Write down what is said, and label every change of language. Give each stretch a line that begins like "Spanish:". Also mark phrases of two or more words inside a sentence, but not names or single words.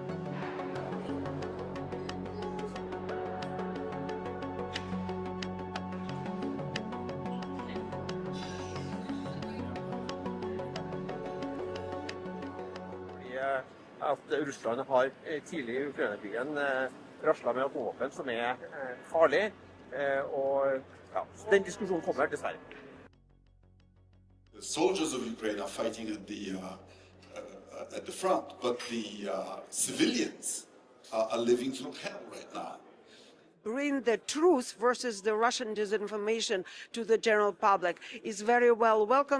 Norwegian: At Russland har tidlig I Ukraina-krigen raslet med atomvåpen som farlig, og ja, den diskusjonen kommer dessverre.
English: The soldiers of Ukraine are fighting at the front, but the civilians are living through hell right now. Bring the truth versus the Russian disinformation to the general public is very well welcome.